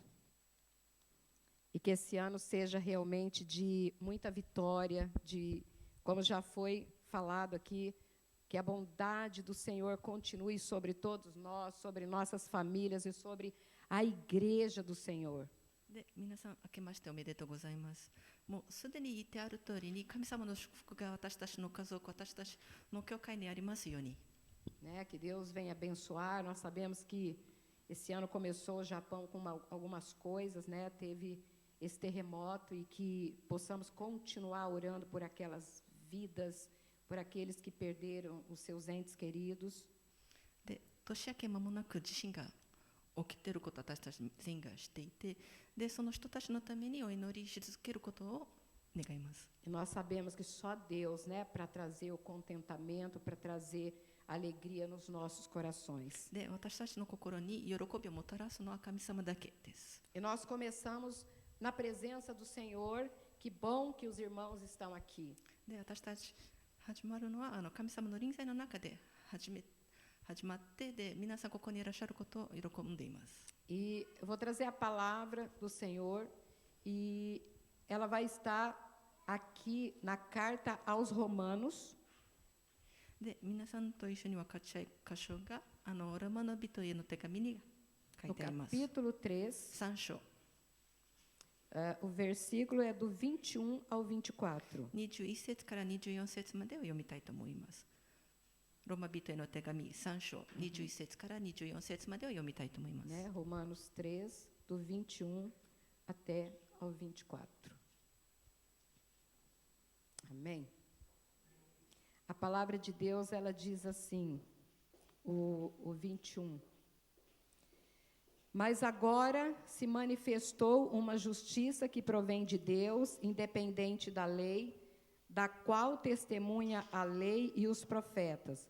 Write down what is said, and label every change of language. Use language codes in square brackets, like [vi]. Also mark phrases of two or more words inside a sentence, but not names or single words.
[pt] E que esse ano seja realmente de muita vitória, como já foi falado aqui, que a bondade do Senhor continue sobre todos nós, sobre nossas famílias e sobre a igreja do Senhor. [ja] で、皆さん明けましておめでとうございます。もうすでに言ってある通りに、神様の祝福が私たちの家族、私たちの教会にありますように。 [pt] Né, que Deus venha abençoar. Nós sabemos que esse ano começou o Japão com algumas coisas, né? Teve esse terremoto e que possamos continuar orando por aquelas vidas, por aqueles que perderam os seus entes queridos. [ja] で、年明け間もなく地震が起きていることを私たち全員が知っていて、で、その人たちのためにお祈りし続けることを願います。 [pt] E nós sabemos que só Deus, né, para trazer o contentamento, para trazer alegria nos nossos corações. [ja] で、私たちの心に喜びをもたらすのは神様だけです。 [pt] E nós começamos na presença do Senhor. Que bom que os irmãos estão aqui. [ja] で、私たち始まるのは神様の臨在の中で始まってで、皆さんここにいらっしゃることを喜んでいます。 [pt] E eu vou trazer a palavra do Senhor e ela vai estar aqui na carta aos Romanos. [ja] で、皆さんと一緒に分かち合い箇所がロマの人への手紙に書い [pt] No [ja] てあります。 [pt] capítulo 3, [ja] 3章 [pt] o versículo é do 21 ao 24. [ja] 21 節から24節までを読みたいと思います。ローマ人への手紙3章21節から24節までを読みたいと思います。 [pt] Né? Romanos 3, do 21 até ao 24. Amém? A palavra de Deus, ela diz assim, o 21. Mas agora se manifestou uma justiça que provém de Deus, independente da lei, da qual testemunha a lei e os profetas.